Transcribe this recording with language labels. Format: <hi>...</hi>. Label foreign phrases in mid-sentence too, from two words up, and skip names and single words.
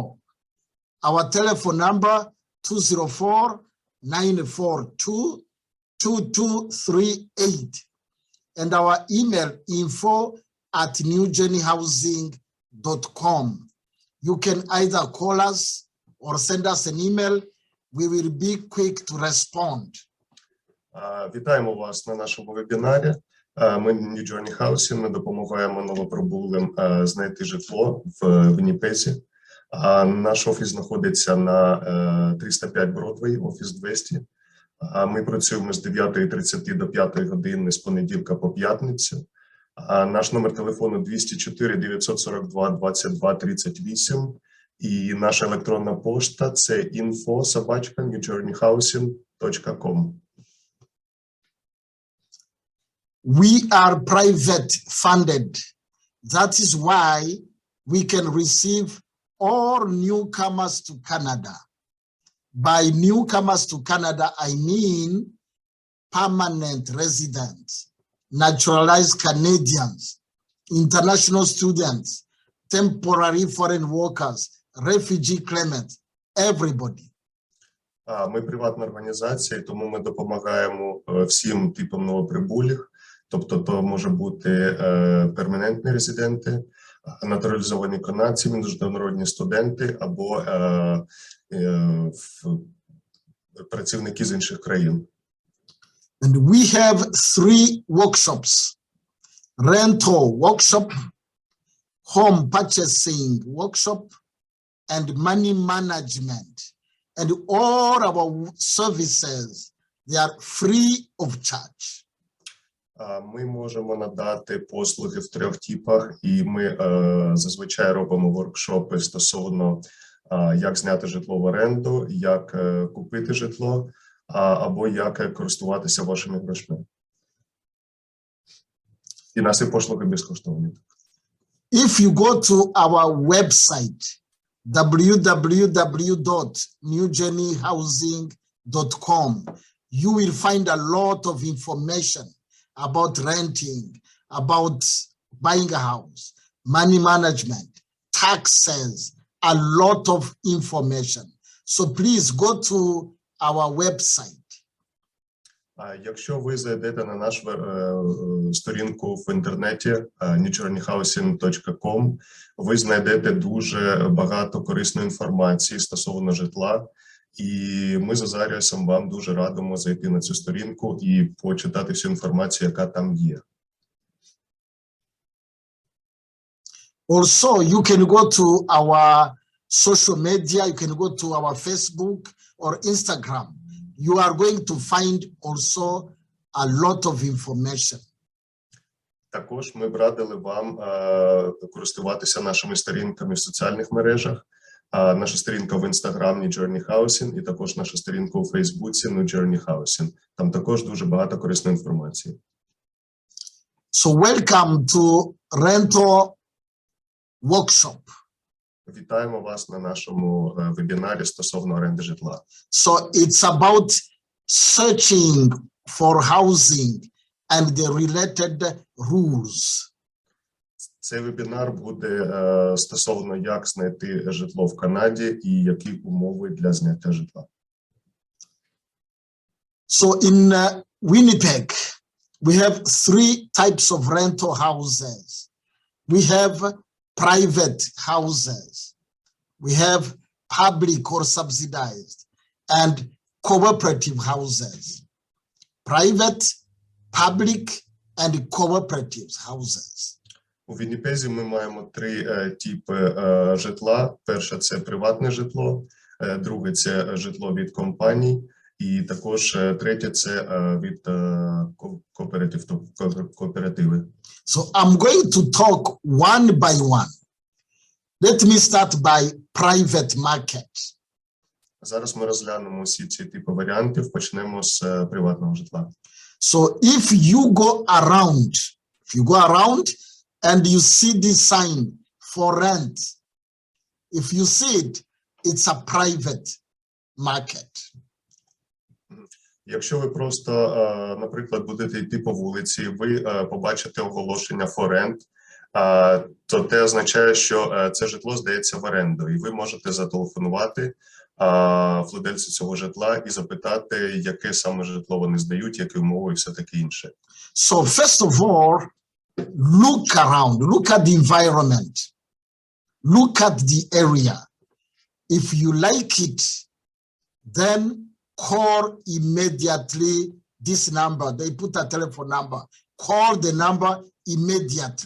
<en>Our telephone number 204-942-2238. And our email info@newjourneyhousing.com. You can either call us or send us an email. We will be quick to respond.</en> <uk>Вітаємо вас на нашому вебінарі. Ми New Journey Housing, ми допомагаємо новоприбулим знайти житло в Вінніпезі. Наш офіс знаходиться на 305 Бродвей, офіс 200. Ми працюємо з 9:30 до 5 години з понеділка по п'ятницю. Наш номер телефону 204-942-2238. І наша електронна пошта – це info@newjourneyhousing.com.</uk> <en>We are private funded. That is why we can receive all newcomers to Canada. By newcomers to Canada, I mean permanent residents, naturalized Canadians, international students, temporary foreign workers, refugee claimants, everybody.</en> <uk>Ми приватна організація, тому ми допомагаємо всім типам новоприбулих. Тобто, то може бути перманентні резиденти, натуралізовані канадці, міжнародні студенти або працівники з інших країн.</uk> <en>And we have 3 workshops: rental workshop, home purchasing workshop, and money management. And all our services, they are free of charge.</en> <uk>Ми можемо надати послуги в 3 типах, і ми зазвичай робимо воркшопи стосовно як зняти житло в оренду, як купити житло, або як користуватися вашими грошми. І наші послуги безкоштовні.</uk> <en>If you go to our website, www.newjourneyhousing.com, you will find a lot of information about renting, about buying a house, money management, taxes, a lot of information. So please go to our website.</en> <uk>Якщо ви зайдете на нашу сторінку в інтернеті newjourneyhousing.com, ви знайдете дуже багато корисної інформації стосовно житла, і ми з Азаріусом вам дуже радимо зайти на цю сторінку і почитати всю інформацію, яка там є.</uk> <en>Also, you can go to our social media, you can go to our Facebook or Instagram. You are going to find also a lot of information.</en> <uk>Також ми б радили вам користуватися нашими сторінками в соціальних мережах. Наша сторінка в Instagram New Journey Housing і також наша сторінка у Фейсбуці New Journey Housing. Там також дуже багато корисної інформації.</uk> <en>So welcome to rental workshop.</en> <uk>Вітаємо вас на нашому вебінарі стосовно оренди житла.</uk> <en>So it's about searching for housing and the related rules.</en> <uk>Цей вебінар буде стосовно як знайти житло в Канаді і які умови для зняття житла.</uk> <en>So in Winnipeg, we have 3 types of rental houses. We have private houses. We have public or subsidized and cooperative houses. Private, public and cooperative houses.</en> <uk>У Вінніпезі ми маємо 3 типи житла. Перше – це приватне житло, друге – це житло від компаній, і також третє – це від кооперативи.</uk> <en>So I'm going to talk one by one. Let me start by private market.</en> <uk>Зараз ми розглянемо всі ці типи варіантів. Почнемо з приватного житла.</uk> <en>So if you go around and you see this sign for rent, if you see it, it's a private market.</en> <uk>Якщо ви просто, наприклад, будете йти по вулиці, ви побачите оголошення</uk> <en>for rent,</en> <uk>то це означає, що це житло здається в оренду, і ви можете зателефонувати владельцю цього житла і запитати, яке саме житло вони здають, які умови і все таке інше.</uk> <en>So first of all, look around, look at the environment, look at the area. If you like it, then call immediately this number. They put a telephone number. Call the number immediately.</en>